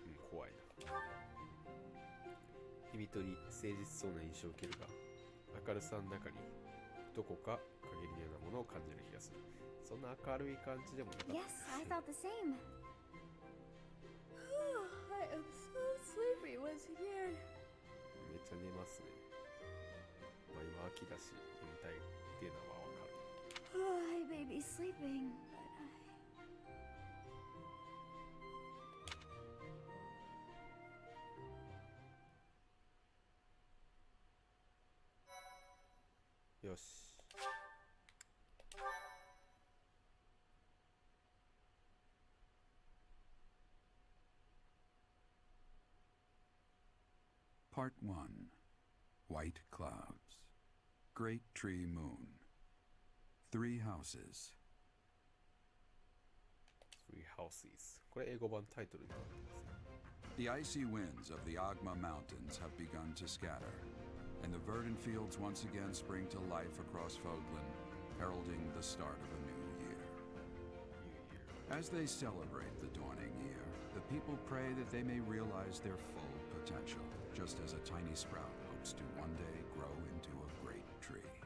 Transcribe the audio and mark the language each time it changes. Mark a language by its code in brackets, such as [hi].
[ja] 怖いな。日々とり誠実そうな印象を受けるが、明るさの中にどこか陰りのようなものを感じる気がする。そんな明るい感じでもなかった。 [en] Yes, I thought the same. I am so sleepy once again. [ja] めっちゃ寝ますね。まあ今秋だし眠たいっていうのはわかる。 [en] I may be sleeping, but [ja] よし。 [en] Part 1. White Clouds. Great Tree Moon. 3 Houses. Three Houses。 [ja] これ英語版タイトルになってますね。 [en] The icy winds of the Agma Mountains have begun to scatter, and the verdant fields once again spring to life across Fogland, heralding the start of a new year. As they celebrate the dawning year, the people pray that they may realize their full potential, just as a tiny sprout hopes to one day grow into a great tree.